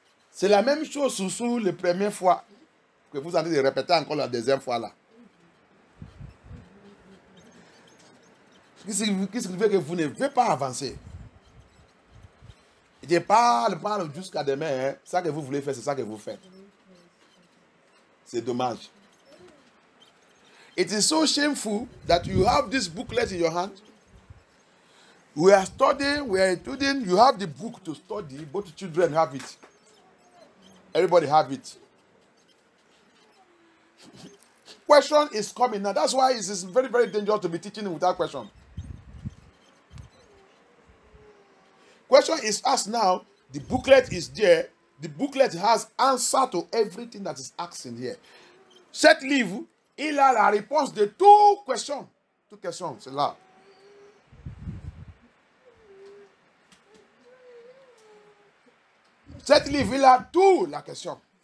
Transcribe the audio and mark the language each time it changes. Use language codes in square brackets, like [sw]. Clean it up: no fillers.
[fr] C'est la même chose sous la première fois. Que vous allez répéter encore la deuxième fois là. Qu'est-ce qui fait que vous ne voulez pas avancer? Je parle jusqu'à demain. Hein. Ça que vous voulez faire, c'est ça que vous faites. C'est dommage. [en] It is so shameful that you have this booklet in your hand. We are studying, you have the book to study, both children have it. Everybody have it. Question is coming now. That's why it is very, very dangerous to be teaching without question. Question is asked now. The booklet is there. The booklet has answer to everything that is asked in here. [fr] Cet livre, il a la réponse de toutes questions. Toutes questions, c'est là. Cet livre, il a tout la question.